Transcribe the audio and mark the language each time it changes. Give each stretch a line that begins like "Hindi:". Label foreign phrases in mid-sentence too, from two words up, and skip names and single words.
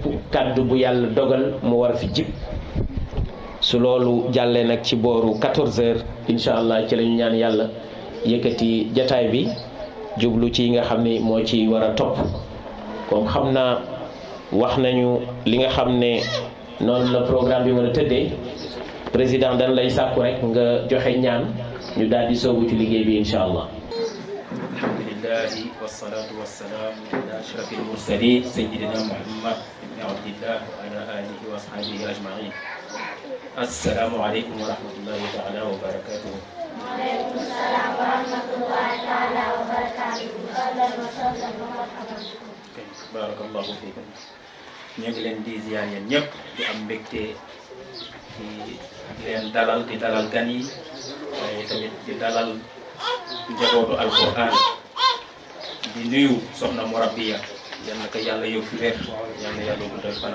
Wolof: kaddu bu yàlla dogal mu war fi jib su loolu jàllee nag ci booru 14h
Arabic: إن شاء الله
Wolof: ci la ñu ñaan yàlla yëkkati jataay bi jublu ci nga xam ni moo ci war a topp comme xam naa wax nañu li nga xam ne noonu la programme bi war a tëddee président dañ lay sàkku rek nga joxe ñaan ñu daal di soobu ci liggéey bi
Arabic: إن شاء الله. الحمد لله والصلاة والسلام على أشرف المرسلين سيدنا محمد بن عبد الله وعلى آله وأصحابه أجمعين. السلام عليكم ورحمة الله تعالى وبركاته. وعليكم السلام ورحمة الله تعالى وبركاته. بارك الله فيكم.
Wolof: Ñu ngi leen di ziar yéen ñëpp di am mbégte di leen dalal di dalal gan yi waaye tamit di dalal njabootu alquran di nuyu soxna Murabbiya yal na ko yàlla yóbbu wér yal na yàlla guddal fanam